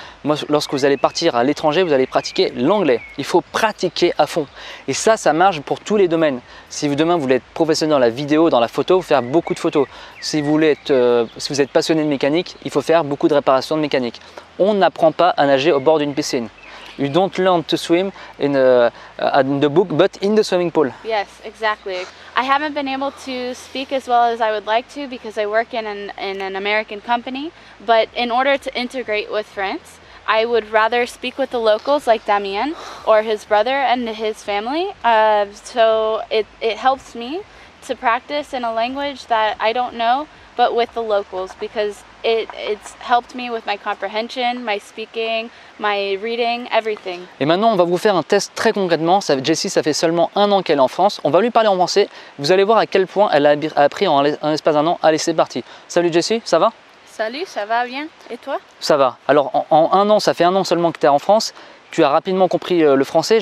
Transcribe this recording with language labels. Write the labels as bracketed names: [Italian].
[French] Moi, lorsque vous allez partir à l'étranger, vous allez pratiquer l'anglais. Il faut pratiquer à fond. Et ça marche pour tous les domaines. Si demain vous voulez être professionnel dans la vidéo, dans la photo, faire beaucoup de photos. Si vous êtes passionné de mécanique, il faut faire beaucoup de réparations de mécanique. On n'apprend pas à nager au bord d'une piscine. [English] You don't learn to swim in the book, but in the swimming pool. Yes, exactly. I haven't been able to speak as well as I would like to because I work in an American company. But in order to integrate with France, I would rather speak with the locals like Damien or his brother and his family. So it helps me to practice in a language that I don't know, but with the locals because it's helped me with my comprehension, my speaking, my reading, everything. [French] Et maintenant, on va vous faire un test très concrètement. Jessie, ça fait seulement 1 an qu'elle est en France. On va lui parler en français. Vous allez voir à quel point elle a appris en l'espace d'1 an. Allez, c'est parti. Salut Jessie, ça va? Salut, ça va bien? Et toi? Ça va. Alors, en 1 an, ça fait 1 an seulement que tu es en France. Tu as rapidement compris le français.